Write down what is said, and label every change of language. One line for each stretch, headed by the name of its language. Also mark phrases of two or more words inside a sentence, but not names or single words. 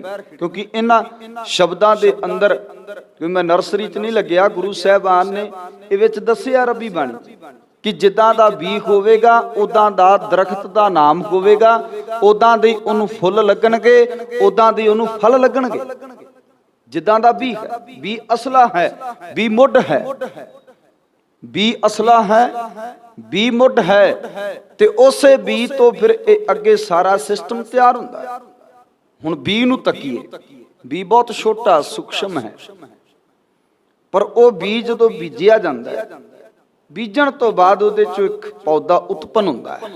Punjabi: ਕਿਉਂਕਿ ਇਨ੍ਹਾਂ ਸ਼ਬਦਾਂ ਦੇ ਅੰਦਰ ਕਿਉਂਕਿ ਮੈਂ ਨਰਸਰੀ ਚ ਨਹੀਂ ਲੱਗਿਆ, ਗੁਰੂ ਸਾਹਿਬਾਨ ਨੇ ਇਹ ਵਿਚ ਦੱਸਿਆ ਰੱਬੀ ਬਾਣੀ ਕਿ ਜਿੱਦਾਂ ਦਾ ਬੀ ਹੋਵੇਗਾ ਉੱਦਾਂ ਦਾ ਦਰਖ਼ਤ ਦਾ ਨਾਮ ਹੋਵੇਗਾ, ਉੱਦਾਂ ਦੇ ਉਹਨੂੰ ਫੁੱਲ ਲੱਗਣਗੇ, ਉੱਦਾਂ ਦੇ ਉਹਨੂੰ ਫਲ ਲੱਗਣਗੇ। ਜਿੱਦਾਂ ਦਾ ਬੀ ਹੈ, ਬੀ ਅਸਲਾ ਹੈ, ਬੀ ਮੁੱਢ ਹੈ। ਬੀ ਅਸਲਾ ਹੈ, ਬੀ ਮੁੱਢ ਹੈ, ਤੇ ਉਸੇ ਬੀ ਤੋਂ ਫਿਰ ਇਹ ਅੱਗੇ ਸਾਰਾ ਸਿਸਟਮ ਤਿਆਰ ਹੁੰਦਾ ਹੈ। ਹੁਣ ਬੀ ਨੂੰ ਤੱਕੀਏ, ਬੀ ਬਹੁਤ ਛੋਟਾ ਸੂਖਸ਼ਮ ਹੈ, ਪਰ ਉਹ ਬੀ ਜਦੋਂ ਬੀਜਿਆ ਜਾਂਦਾ ਹੈ, ਬੀਜਣ ਤੋਂ ਬਾਅਦ ਉਹਦੇ ਚੋਂ ਇੱਕ ਪੌਦਾ ਉਤਪੰਨ ਹੁੰਦਾ ਹੈ।